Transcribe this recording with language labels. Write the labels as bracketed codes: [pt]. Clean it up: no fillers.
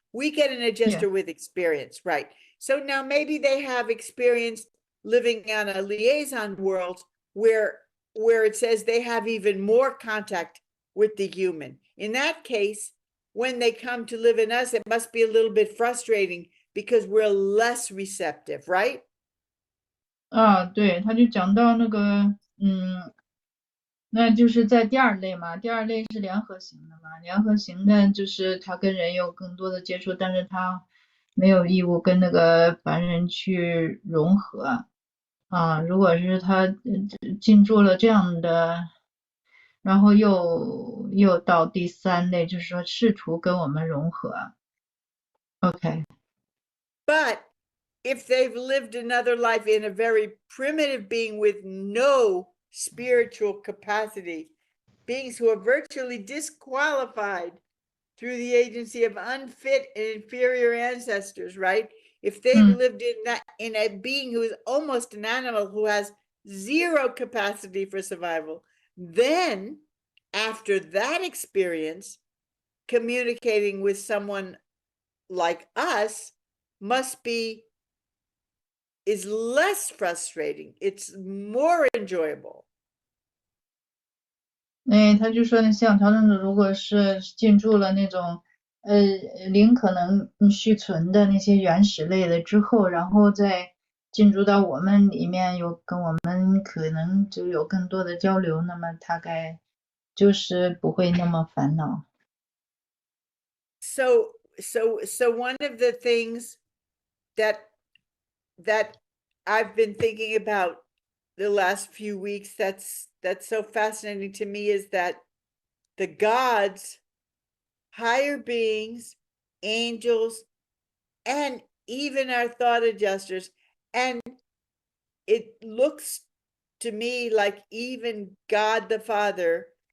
[en] We get an adjuster with experience, right? So now maybe they have experience living on a liaison world where it says they have even more contact with the human. In that case, when they come to live in us, it must be a little bit frustrating because we're less receptive, right? [zh] 对，他就讲到那个，那就是在第二类嘛，第二类是联合型的嘛，联合型的就是他跟人有更多的接触，但是他没有义务跟那个凡人去融合啊。如果是他进驻了这样的，然后又到第三类，就是说试图跟我们融合。 OK。 [en] But if they've lived another life in a very primitive being with no spiritual capacity, beings who are virtually disqualified through the agency of unfit and inferior ancestors, right? If they've lived in a being who is almost an animal, who has zero capacity for survival, then after that experience, communicating with someone like us is less frustrating. It's more enjoyable. [zh] 他就说，像调整者如果是进驻了那种灵可能续存的那些原始类的之后，然后再进驻到我们里面，跟我们可能就有更多的交流，那么大概就是不会那么烦恼。 [en] So one of the things that I've been thinking about the last few weeks that's so fascinating to me is that the gods, higher beings, angels, and even our thought adjusters, and it looks to me like even God the Father